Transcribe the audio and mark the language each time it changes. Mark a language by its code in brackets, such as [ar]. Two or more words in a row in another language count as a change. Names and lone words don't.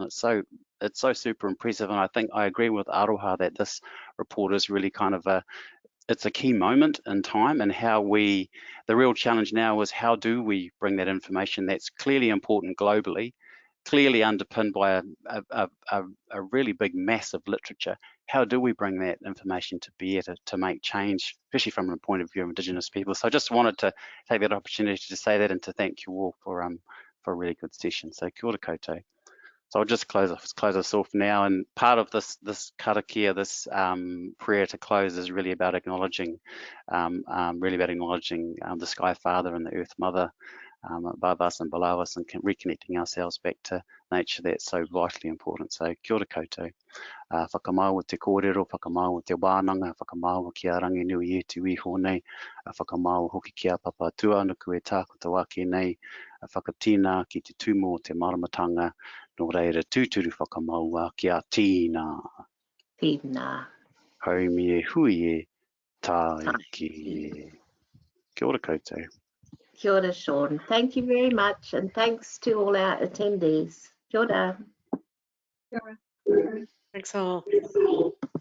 [en] It's so super impressive, and I think I agree with Aroha that this report is really kind of it's a key moment in time, and the real challenge now is how do we bring that information that's clearly important globally, clearly underpinned by a really big mass of literature. How do we bring that information to bear to make change, especially from the point of view of Indigenous people? So I just wanted to take that opportunity to say that and to thank you all for a really good session. [mi] So kia ora koutou. [en] So I'll just close us off now, and part of this karakia, this prayer to close, is really about acknowledging, the Sky Father and the Earth Mother above us and below us, and reconnecting ourselves back to nature. That's so vitally important. [mi] So kia ora koutou. Whakamau te kōrero, whakamau te wānanga, whakamau ki a rangi nui e tu iho nei, whakamau hoki ki a papa tuanuku e tākota wake nei, whakatīna ki te tumo te maramatanga, nō reira tūturu whakamaua ki a tīna. Tīna. Haumi e hui e tāiki e. Kia ora koutou. Kia ora, Sean. [en] Thank you very much, and thanks to all our attendees. [mi] Kia ora. [en] Thanks all.